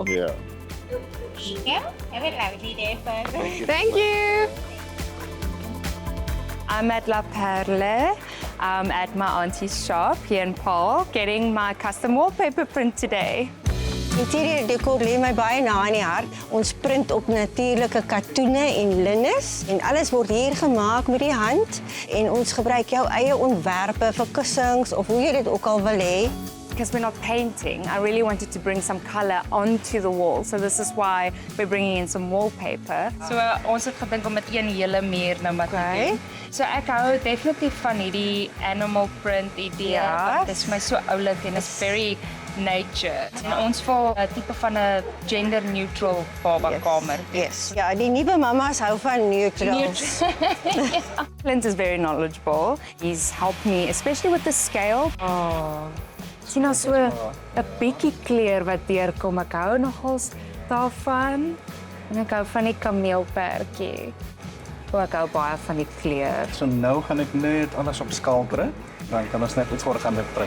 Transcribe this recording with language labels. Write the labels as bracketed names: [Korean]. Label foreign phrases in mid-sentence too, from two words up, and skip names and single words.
[English] Yeah. Yeah, have a lovely day, further. Thank you. I'm at La Perle. I'm at my auntie's shop here in Paul, getting my custom wallpaper print today. [Afrikaans] Interieur decor lê my baie na in die hart. Ons print op natuurlike katoene en linnes en alles word hier gemaak met die hand en ons gebruik jou eie ontwerpe vir kussings of hoe jy dit ook al wil hê. [English] Because we're not painting, I really wanted to bring some color onto the wall. So this is why we're bringing in some wallpaper. [Afrikaans] So ons het gedink om met een hele muur nou maar te doen. So ek hou definitief van hierdie [English] animal print [Afrikaans] idee. Ja. Dit is my so oulik en [English] it's very nature. [Afrikaans] En ons wil 'n tipe van 'n [English] gender neutral [Afrikaans] babakamer. [English] Yes. [Afrikaans] Ja, die nuwe mamas hou van neutral. [English] Clint is very knowledgeable. He's helped me, especially with the scale. Oh. [Afrikaans] Sien nou so 'n bietjie kleur wat deurkom. Ek hou nogals daarvan. En ek hou van die kameelperdjie. Ek hou baie van die kleur. So nou gaan ek net alles op skaal kry. Dan kan ons net iets voor gaan met print.